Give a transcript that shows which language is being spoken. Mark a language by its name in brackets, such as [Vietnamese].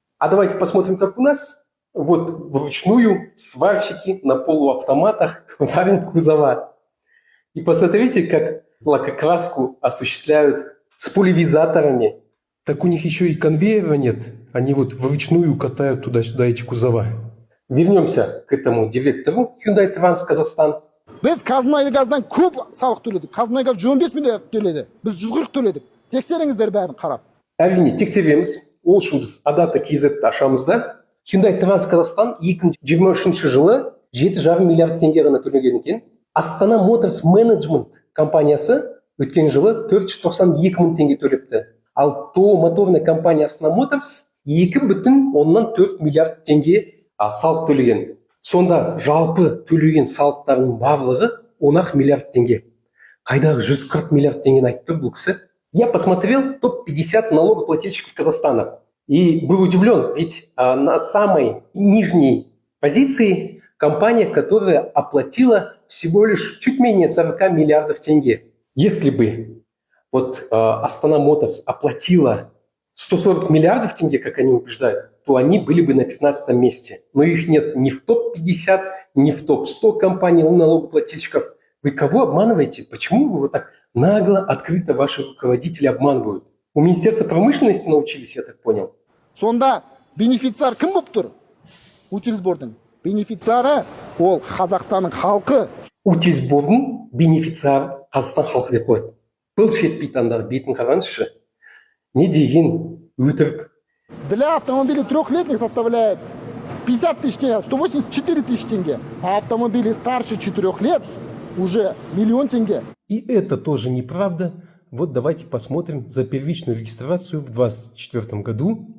[Russian] А давайте посмотрим, как у нас. Вот вручную сварщики на полуавтоматах варят кузова. И посмотрите, как лакокраску осуществляют с пульверизаторами. Так у них еще и конвейера нет. Они вот вручную катают туда-сюда эти кузова. Вернемся к этому директору Hyundai Транс Казахстан. [Kazakh] Biz Қазмұнайгаздан көп салық төледік. Қазмұнайгаз 15 миллиард төледі. Біз 140 төледік. Тексеріңіздер бәрін қарап. Әрине, тексереміз. Ол үшін біз Адата KZ-ті ашамыз да. Hyundai Транс Казахстан 2023 жылы 7,5 миллиард теңге ғана төлеген екен. Астана Моторс Менеджмент компаниясы өткен жылы 492 мың теңге төлепті. Ал ТО моторная компания Астана Моторс 2,4 миллиард теңге салық төлеген. Сонда жалпы төлеген салықтардың барлығы 10 миллиард теңге. Қайдағы 140 миллиард теңгені айтып тұр бұл кісі? [Russian] Я посмотрел топ-50 налогоплательщиков Казахстана и был удивлен, ведь на самой нижней позиции компания, которая оплатила всего лишь чуть менее 40 миллиардов тенге. Если бы вот Астана Моторс оплатила 140 миллиардов тенге, как они убеждают, то они были бы на 15-м месте. Но их нет ни в топ-50, ни в топ-100 компаний налогоплательщиков. Вы кого обманываете? Почему вы вот так нагло, открыто ваши руководители обманывают? У Министерства промышленности научились, я так понял. [Kazakh] Сонда бенефициар кім болып тұр? Утилсбордың бенефициары ол Қазақстанның халқы. Утилсбордың бенефициары Қазақстан халқы деп қояды. Пылш етпейді андағы бетін қараңызшы. Не деген өтірік. [Russian] Для автомобиля трехлетних составляет 50 тысяч тенге, 184 тысячи тенге. А автомобили старше 4 лет уже 1 000 000 тенге. И это тоже неправда. Вот давайте посмотрим за первичную регистрацию в 2024 году.